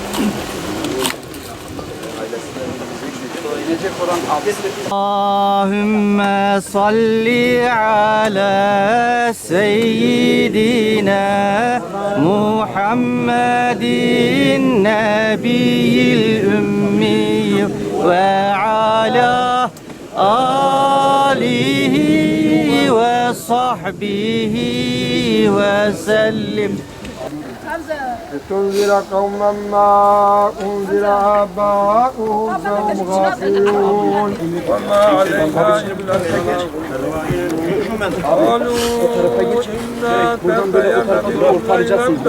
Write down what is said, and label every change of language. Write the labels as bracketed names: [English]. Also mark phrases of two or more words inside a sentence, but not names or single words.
[Arabic] اللهم صل على سيدنا محمد النبي الأمي وعلى آله وصحبه وسلم. لتنذر قوما ما أنذر آباؤهم فهم غافلون وما علينا إلا البلاغ قالوا إنا تبينا